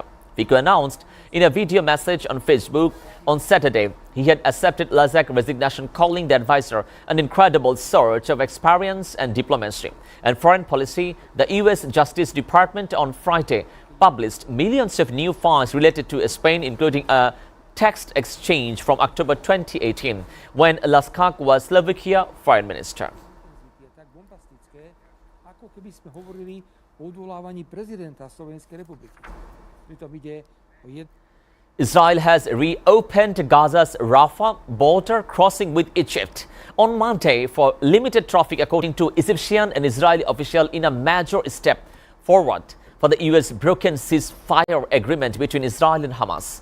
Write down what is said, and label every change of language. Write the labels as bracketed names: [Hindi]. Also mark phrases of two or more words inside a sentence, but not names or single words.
[English] Fico announced in a video message on Facebook on Saturday he had accepted Laskak's resignation, calling the advisor an incredible source of experience and diplomacy and foreign policy. The U.S. Justice Department on Friday published millions of new files related to Spain, including a text exchange from October 2018 when Laskak was Slovakia Foreign Minister. [Slovak] Je tak bombastické, ako keby sme hovorili o odvolávaní prezidenta Slovenskej republiky. Pritom ide o [English] Israel has reopened Gaza's Rafah border crossing with Egypt on Monday for limited traffic, according to Egyptian and Israeli officials, in a major step forward for the U.S. broken ceasefire agreement between Israel and Hamas.